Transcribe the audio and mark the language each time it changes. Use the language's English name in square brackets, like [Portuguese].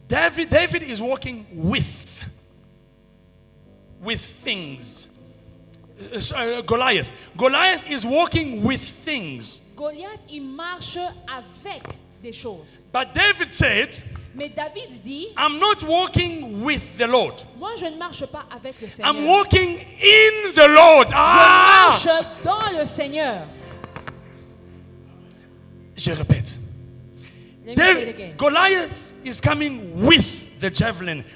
[English] David is walking with things. Goliath is walking with things. [French] Goliath, il marche avec des choses. [English] But David said, [French] Mais David dit, [English] I'm not walking with the Lord. [French] moi je ne marche pas avec le Seigneur. [English] I'm walking in the Lord. [French] Je Ah! marche dans le Seigneur. Je répète. [English] Let me say it again. Goliath is coming with the javelin.